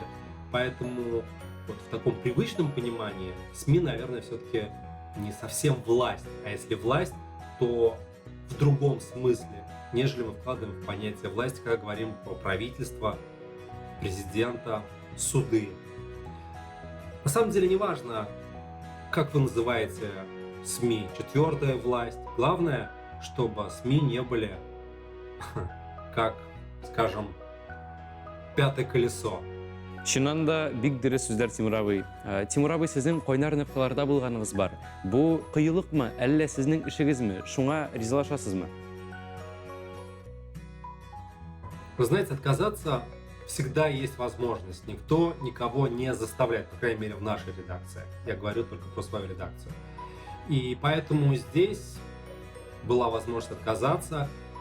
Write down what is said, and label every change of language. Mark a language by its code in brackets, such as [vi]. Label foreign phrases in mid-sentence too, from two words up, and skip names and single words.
[ru] Поэтому вот в таком привычном понимании СМИ, наверное, все-таки не совсем власть, а если власть, то в другом смысле, нежели мы вкладываем в понятие власти, когда говорим про правительство, президента, суды. На самом деле не важно, как вы называете СМИ, четвертая власть. Главное, чтобы СМИ не были, как, скажем, пятое колесо. [tt] Шуннан да бик дөрес сүзләр, Тимур абый. Тимур абый, сезнең кайнар ныкталарда булганыгыз бар. Бу кыюлыкмы, әллә сезнең ишегезме? Шуңа ризалашасызмы? [ru] Вы знаете, отказаться всегда есть возможность. Никто никого не заставляет, по крайней мере, в нашей редакции. Я говорю только про свою редакцию. И поэтому здесь была возможность отказаться.